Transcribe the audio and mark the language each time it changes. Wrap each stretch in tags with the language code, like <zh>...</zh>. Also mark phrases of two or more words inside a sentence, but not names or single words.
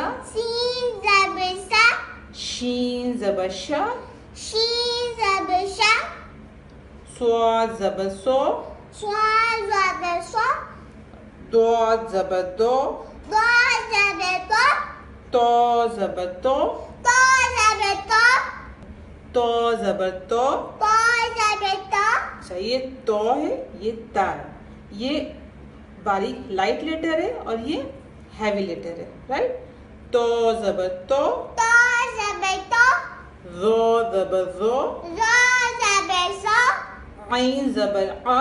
<ur>سین زبر سا. شین زبر شا, شین زبر شا. صاد زبر سو, صاد زبر سا. داد زبر دو, دا زبر دا. تو زبر تو, تا زبر تا. تو زبر تو. تا زبر تا. اچھا, یہ تو ہے, یہ تا ہے. یہ باریک</ur> <en>light letter</en> <ur>ہے اور یہ</ur> <en>heavy letter</en> <ur>ہے. رائٹ, تو زبر تو, تا زبر تا. زو زبر زو, زا زبر زا. عین زبر آ.</ur>